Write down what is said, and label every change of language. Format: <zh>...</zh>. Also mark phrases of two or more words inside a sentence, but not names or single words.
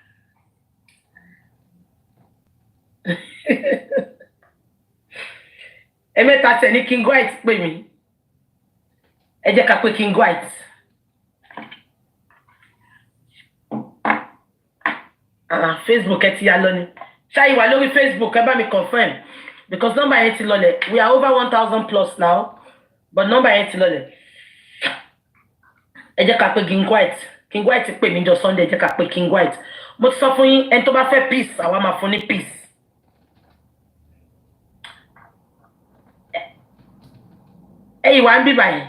<yo>Ẹ̀mẹ́ta tẹ̀ ní King White pè mí. Ẹ jẹ́ ká pè King White. Facebook ẹ ti ya lọ ni. Ṣáyí wà lórí Facebook ẹ bá mi</yo> <en>confirm because number</en> <yo>yẹn ti lọlẹ̀.</yo> <en>We are over 1,000 plus now but number</en> <yo>yẹn ti lọlẹ̀. Ẹ jẹ́ ká pè King White. King White pè mí jọ Sunday, ẹ jẹ́ ká pè King White. Mo ti sọ fún yín ẹni tó bá fẹ́ peace àwa máa fún ní peace. Ẹ yìí wà ń bí báyìí.</yo>